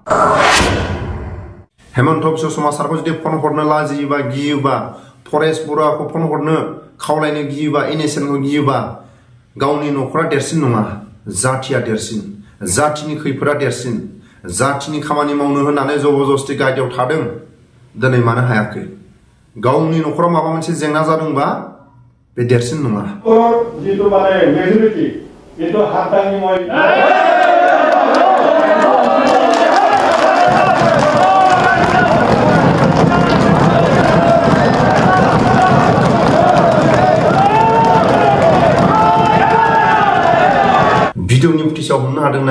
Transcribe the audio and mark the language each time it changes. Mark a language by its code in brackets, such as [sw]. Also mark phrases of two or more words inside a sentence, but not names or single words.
[brx] हेमन्त बिश्व शर्माखौ जुदि फन हरनो लाजियोबा गियोबा, परेश बरुवाखौ फन हरनो खावलायनो गियोबा, NSNखौ गियोबा, गावनि न'खरा देरसिन नङा, जाथिया देरसिन, जाथिनि खैफोदा देरसिन, जाथिनि खामानि मावनो होननानै जबरदस्ति गायदेयाव थादों, दिनै मानो हायाखै? गावनि न'खराव माबा मोनसे जेंना जादोंबा बे देरसिन नङा। [as] জিতু মানে মেজৰিটি কিন্তু হাত দাঙি মই [brx] भिडिअनि फुटेजाव हमनो हादोंना?